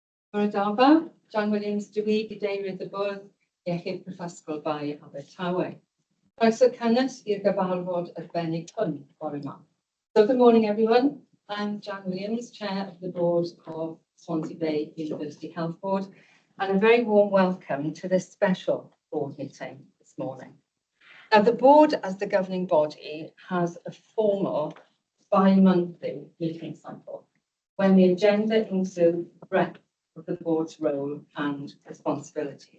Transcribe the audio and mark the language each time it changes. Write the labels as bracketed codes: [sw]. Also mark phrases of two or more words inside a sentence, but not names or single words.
[cy] Mae'r Ardaba, John Williams dwi Gadeirydd y Bwrdd Iechyd Prifysgol Bai Abertawe. Croeso cynnes i'r gyfarfod arbennig hwn bore yma. [en] So good morning everyone. I'm John Williams, Chair of the Board of Swansea Bay University Health Board, and a very warm welcome to this special board meeting this morning. Now the board as the governing body has a formal bi-monthly meeting cycle when the agenda includes breadth of the board's role and responsibilities.